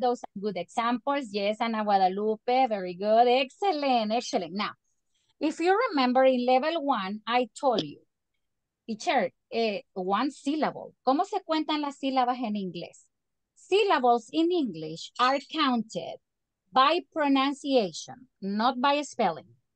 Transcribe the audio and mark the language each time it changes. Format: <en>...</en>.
<en>Those are good examples. Yes, Ana Guadalupe, very good. Excellent. Now, if you remember in level 1, I told you, teacher, one syllable.</en> <es>¿Cómo se cuentan las sílabas en inglés?</es> <en>Syllables in English are counted by pronunciation, not by spelling.</en>